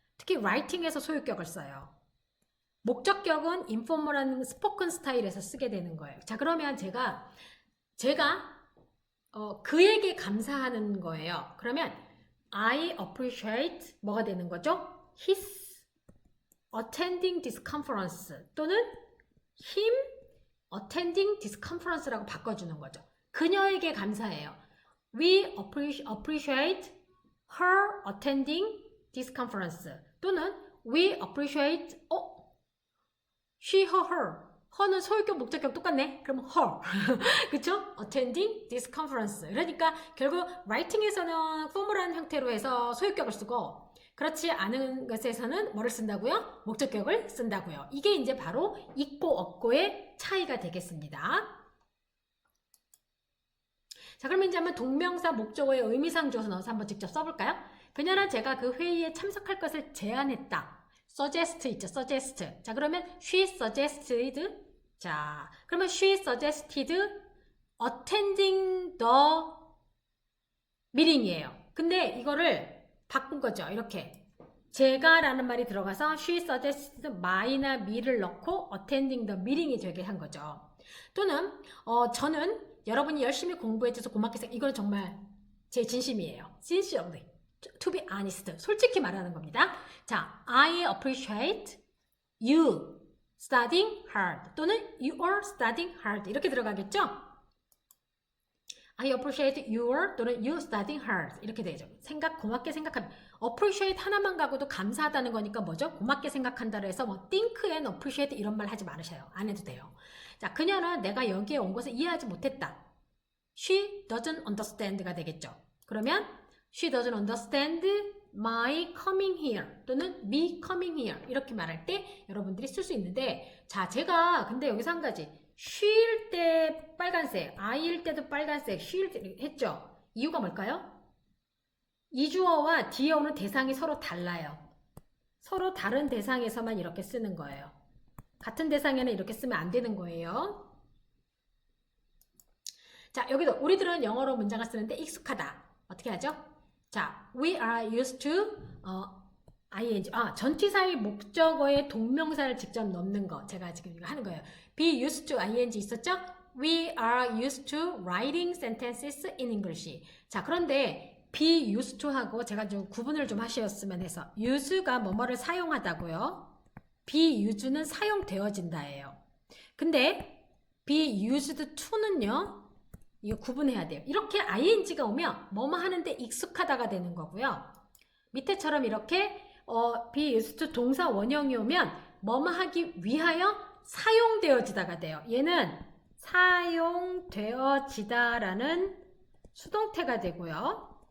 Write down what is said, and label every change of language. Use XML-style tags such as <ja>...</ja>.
<ko>특히 라이팅에서 소유격을 써요. 목적격은 인포멀한 스포큰 스타일에서 쓰게 되는 거예요. 자, 그러면 제가 그에게 감사하는 거예요. 그러면 I appreciate 뭐가 되는 거죠?</ko> <en>His attending this conference 또는 him attending this conference라고 바꿔주는 거죠.</en> <ko>그녀에게 감사해요.</ko> <en>We appreciate her attending this conference 또는 we appreciate she,</en> <ko>her her는 소유격, 목적격 똑같네. 그럼 her. 그쵸?</ko> <en>attending this conference.</en> <ko>그러니까 결국 writing에서는 포멀한 형태로 해서 소유격을 쓰고 그렇지 않은 것에서는 뭐를 쓴다고요? 목적격을 쓴다고요. 이게 이제 바로 있고 없고의 차이가 되겠습니다. 자, 그러면 이제 한번 동명사 목적어의 의미상 주어서 넣어서 한번 직접 써볼까요? 그녀는 제가 그 회의에 참석할 것을 제안했다. suggest 있죠, suggest.</ko> <en>자, 그러면 she suggested.</en> <ko>자, 그러면</ko> <en>she suggested attending the meeting이에요.</en> <ko>근데 이거를 바꾼 거죠. 이렇게. 제가 라는 말이 들어가서 she suggested my나 me를 넣고 attending the meeting이 되게 한 거죠. 또는 저는 여러분이 열심히 공부해줘서 고맙게 생각. 이건 정말 제 진심이에요.</ko> <en>sincerely. To be honest.</en> <ko>솔직히 말하는 겁니다.</ko> <en>자, I appreciate you studying hard 또는 you are studying hard</en> <ko>이렇게 들어가겠죠?</ko> <en>I appreciate your 또는 you studying hard</en> <ko>이렇게 되죠. 고맙게 생각합니다. appreciate 하나만 가고도 감사하다는 거니까 뭐죠? 고맙게 생각한다고 해서 뭐 think and appreciate 이런 말 하지 말으셔요. 안 해도 돼요. 자, 그녀는 내가 여기에 온 것을 이해하지 못했다.</ko> <en>She doesn't understand가 되겠죠.</en> <ko>그러면</ko> <en>She doesn't understand my coming here</en> <ko>또는 me coming here 이렇게 말할 때 여러분들이 쓸 수 있는데 자, 제가 근데 여기서 한 가지 she일 때 빨간색, I일 때도 빨간색, she일 때 했죠. 이유가 뭘까요? 이주어와 뒤에 오는 대상이 서로 달라요. 서로 다른 대상에서만 이렇게 쓰는 거예요. 같은 대상에는 이렇게 쓰면 안 되는 거예요. 자, 여기도 우리들은 영어로 문장을 쓰는데 익숙하다. 어떻게 하죠?</ko> <en>자, we are used to ing.</en> <ko>전치사의 목적어의 동명사를 직접 넣는 거. 제가 지금 이거 하는 거예요.</ko> <en>be used to ing 있었죠? We are used to writing sentences in English.</en> <ko>자, 그런데 be used to 하고 제가 좀 구분을 좀 하셨으면 해서 use가 뭐뭐를 사용하다고요. be used는 사용되어진다예요. 근데 be used to는요. 이거 구분해야 돼요. 이렇게 ing가 오면 뭐뭐 하는데 익숙하다가 되는 거고요. 밑에처럼 이렇게 be used to 동사 원형이 오면 뭐뭐 하기 위하여 사용되어지다가 돼요. 얘는 사용되어지다라는 수동태가 되고요.</ko>